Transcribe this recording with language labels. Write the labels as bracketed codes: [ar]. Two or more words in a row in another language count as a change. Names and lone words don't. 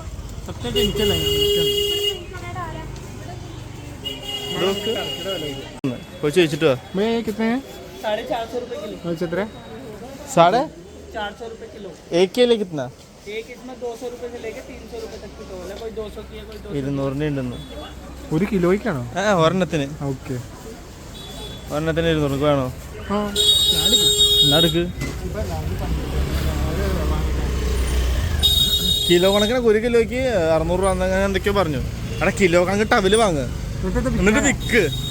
[ml] പോയി ചോദിച്ചിട്ട് വാ. [hi] 450 एक के लिए कितना? एक इसमें 200 रुपए से लेके 300 रुपए तक की टोल है. कोई 200 की है, कोई [ml] 200 ഉണ്ടെന്ന്. ഒരു കിലോയ്ക്കാണോ? ഒരെണ്ണത്തിന്. ഓക്കെ, ഒരെണ്ണത്തിന് 200 വേണോ? എന്നാടുക്ക്. കിലോ കണക്കിനൊക്കെ 1 കിലോയ്ക്ക് 600 രൂപ അങ്ങനെ എന്തൊക്കെയോ പറഞ്ഞു. അവിടെ കിലോ കണക്ക് ടവല് വാങ്ങ്, എന്നിട്ട് വിക്ക്.